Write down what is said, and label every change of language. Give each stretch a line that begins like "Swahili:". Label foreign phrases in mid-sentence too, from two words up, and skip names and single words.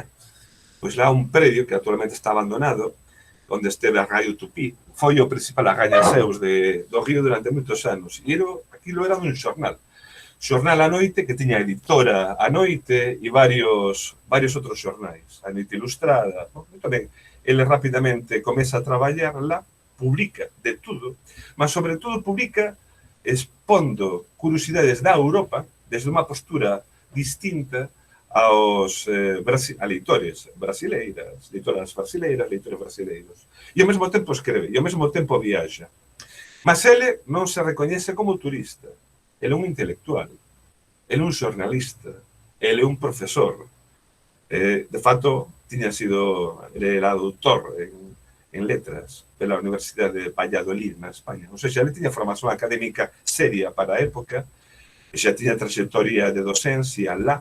Galician: Pois lá un predio que actualmente está abandonado, onde esteve a Radio Tupí, foi o principal arrañaseus do Río durante moitos anos. E aquilo era un xornal. Xornal A Noite, que tiña editora A Noite e varios outros xornais. A Noite Ilustrada. Tamén, ele rapidamente comeza a traballar lá,
Portuguese: publica de tudo, mas sobre todo publica expondo curiosidades da Europa desde unha postura distinta aos leitores brasileiras, leitoras brasileiras, leitores brasileiros.
Galician: E ao mesmo tempo escreve, e ao mesmo tempo viaxa. Mas ele non se recoñece como turista. Ele é un intelectual, ele é un xornalista, ele é un profesor. De fato, ele era doutor en letras pela Universidade de Valladolid, na España. Ou seja, ele tiña formación académica seria para a época, e xa tiña trayectoria de docencia lá,